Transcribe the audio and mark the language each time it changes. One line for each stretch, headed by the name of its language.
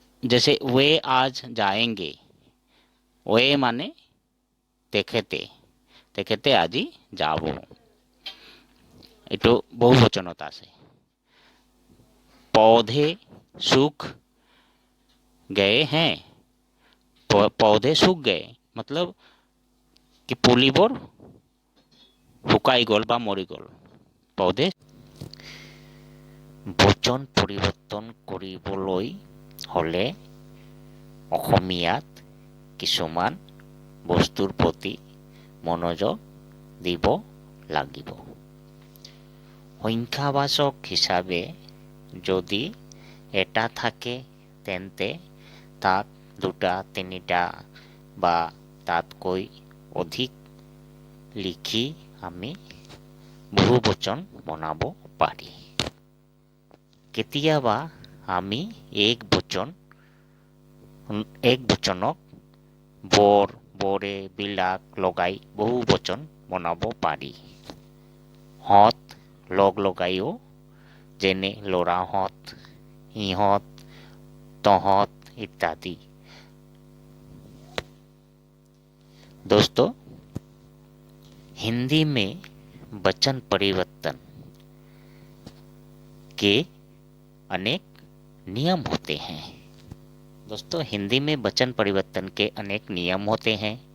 Hindi: जैसे वे आज जाएंगे, वे माने
Assamese: তেখেতে, তেখেতে আজি যাব, এইটো বহু বচনত আছে।
Hindi: पौधे सूख गए हैं, पौधे सूख गए मतलब कि
Assamese: পুলিবোৰ শুকাই গ'ল বা মৰি গ'ল। পৌধে বচন পৰিৱৰ্তন কৰিবলৈ হ'লে অসমীয়াত কিছুমান বস্তুৰ প্ৰতি মনোযোগ দিব লাগিব। সংখ্যাবাচক হিচাপে যদি এটা থাকে তেন্তে তাক দুটা, তিনিটা বা তাতকৈ অধিক লিখি আমি বহুবচন বনাব পাৰি। কেতিয়াবা আমি এক বচনক বৰ, বৰে, বিলাক লগাই বহুবচন বনাব পাৰি। হত লগ লগাইও, যেনে ল'ৰাহঁত, ইহঁত, তহঁত इत्यादि।
Hindi: दोस्तों, हिंदी में वचन परिवर्तन के अनेक नियम होते हैं। दोस्तों, हिंदी में वचन परिवर्तन के अनेक नियम होते हैं।